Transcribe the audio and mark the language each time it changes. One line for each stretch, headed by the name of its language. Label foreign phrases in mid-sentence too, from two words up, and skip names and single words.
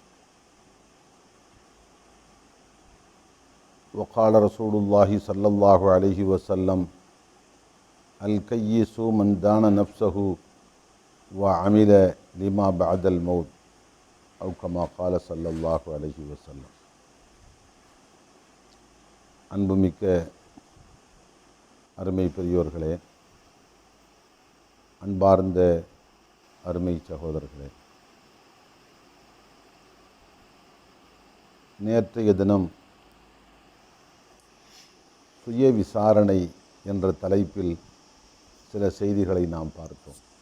Arabic: وقال رسول الله صلى الله عليه وسلم: الكيس من دان نفسه وعمل لما بعد الموت، أو كما قال صلى الله عليه وسلم.
Tamil: அன்புமிக்க அருமை பெரியோர்களே, அன்பார்ந்த அருமை சகோதரர்களே, நேற்றைய தினம் சுய விசாரணை என்ற தலைப்பில் சில செய்திகளை நாம் பார்த்தோம்.